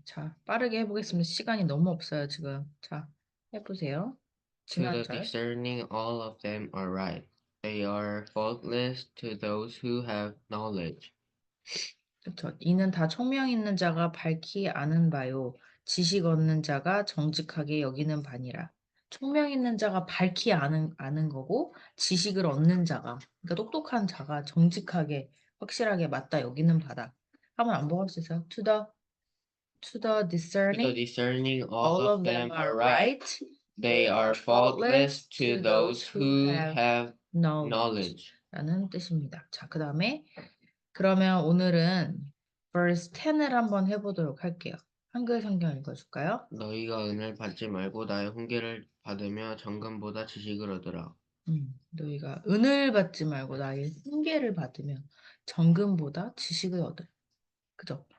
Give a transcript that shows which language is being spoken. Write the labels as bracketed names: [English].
[Korean] 자, 빠르게 해보겠습니다. 시간이 너무 없어요, 지금. 자, 해보세요. [English] To the [Korean] 지난절. [English] discerning, all of them are right. They are faultless to those who have knowledge. [Korean] 그쵸. 이는 다 총명 있는 자가 밝히 아는 바요. 지식 얻는 자가 정직하게 여기는 바니라. 총명 있는 자가 밝히 아는 거고, 지식을 얻는 자가, 그러니까 똑똑한 자가 정직하게, 확실하게 맞다 여기는 바다. 한번 안 보고 할 수 있어요? [English] To the To the discerning. discerning, all of of them them are are right. right. They are faultless to those who have have knowledge. knowledge. [Korean] 라는 뜻입니다. 자, 그 다음에 그러면 오늘은 verse 10을 한번 해보도록 할게요. 한글 성경 읽어줄까요? 너희가 은혜를 받지 말고 나의 훈계를 받으며 정금보다 지식을 얻으라. 너희가 은을 받지 말고 나의 훈계를 받으며 정금보다 지식을 얻으라. 그죠?